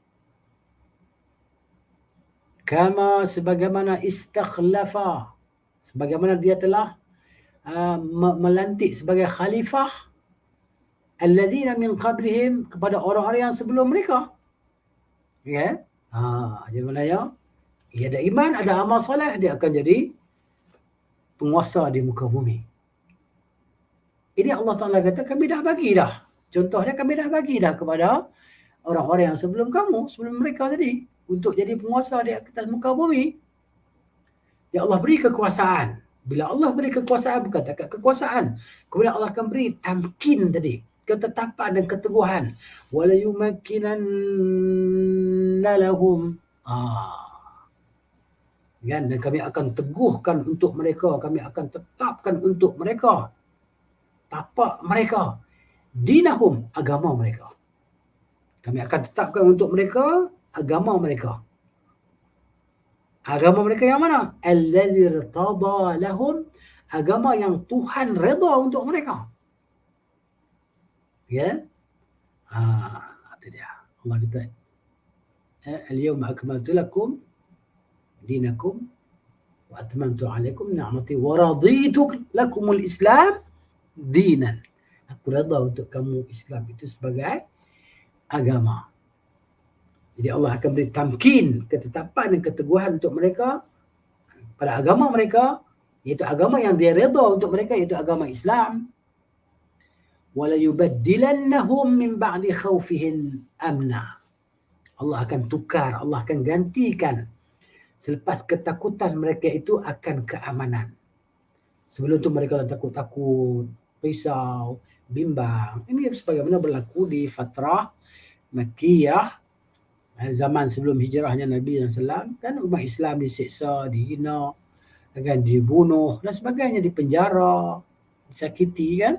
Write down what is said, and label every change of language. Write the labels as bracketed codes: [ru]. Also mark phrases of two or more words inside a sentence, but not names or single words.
[ms] Kama, sebagaimana istakhlafa, sebagaimana dia telah melantik sebagai khalifah [ar] الذين من قبلهم, [ms] kepada orang-orang yang sebelum mereka. Ya. Jadi maknanya, ia ada iman, ada amal soleh, dia akan jadi penguasa di muka bumi. Ini Allah Ta'ala kata, kami dah bagi dah. Contohnya, kami dah bagi dah kepada orang-orang yang sebelum kamu, sebelum mereka tadi, untuk jadi penguasa di atas muka bumi. Ya Allah beri kekuasaan. Bila Allah beri kekuasaan, bukan takat kekuasaan, kemudian Allah akan beri tamkin tadi, ketetapan dan keteguhan. [ar] وليمكنن لهم. [ms] Kan? Dan kami akan teguhkan untuk mereka, kami akan tetapkan untuk mereka, tapak mereka, dinahum, agama mereka. Kami akan tetapkan untuk mereka agama mereka. Agama mereka yang mana? [ar] الذي ارتضى لهم, [ms] agama yang Tuhan redha untuk mereka. Ya? Itu dia. Allah kata, [ar] اليوم أكملت لكم دينكم وأتممت عليكم نعمتي ورضيت لكم الإسلام دينا. [ms] Aku redha untuk kamu Islam itu sebagai agama. Jadi Allah akan beri tamkin, ketetapan dan keteguhan untuk mereka pada agama mereka, iaitu agama yang dia redha untuk mereka, iaitu agama Islam. [ar] وليبدلنهم من بعد خوفهم أمنا. [ms] Allah akan tukar, Allah akan gantikan selepas ketakutan mereka itu akan keamanan. Sebelum tu mereka takut-takut, risau, bimbang. Ini sebagaimana berlaku di [ar] فترة مكية, [ms] zaman sebelum hijrahnya Nabi SAW, kan umat Islam disiksa, dihina, akan dibunuh dan sebagainya, dipenjara, disakiti kan.